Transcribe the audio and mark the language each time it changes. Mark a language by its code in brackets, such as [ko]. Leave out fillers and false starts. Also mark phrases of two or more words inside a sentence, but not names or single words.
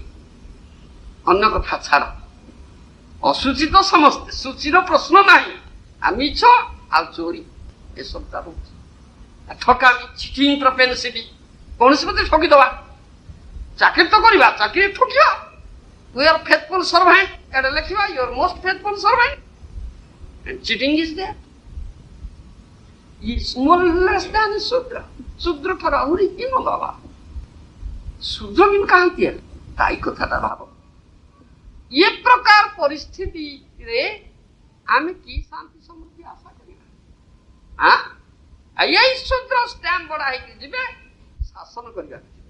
[or] ଅନ୍ୟ କଥା ଛାଡ, ଅଶୁଚି ତ ସମସ୍ତେ, ସୂଚୀର ପ୍ରଶ୍ନ ନାହିଁ। ଆଉ ମିଛ ଆଉ ଚୋରି ଏସବୁଟା ରହୁଛି। ଠକାମି, [en] cheating, propensity, [or] କୌଣସି ମତେ ଠକିଦବା। ଚାକିରି ତ କରିବା, ଚାକିରି ଠକିବା। [en] We are faithful servant, [or] ଏଟା ଲେଖିବା [en] you are most faithful servant and cheating is there. Is more less than ଶୂଦ୍ର। [or] ଶୂଦ୍ର ଠାରୁ ଆହୁରି ହୀନ ବାବା। ଶୂଦ୍ର ବି କାହାନ୍ତି? ତାଇ କଥାଟା ଭାବ। ଏ ପ୍ରକାର ପରିସ୍ଥିତିରେ ଆମେ କି ଶାନ୍ତି ସମୃଦ୍ଧି ଆଶା କରିବା? ଏଇ ଶୂଦ୍ର ଷ୍ଟାମ୍ପ ବଡା ହେଇକି ଯିବେ, ଶାସନ କରିବାକୁ ଯିବେ।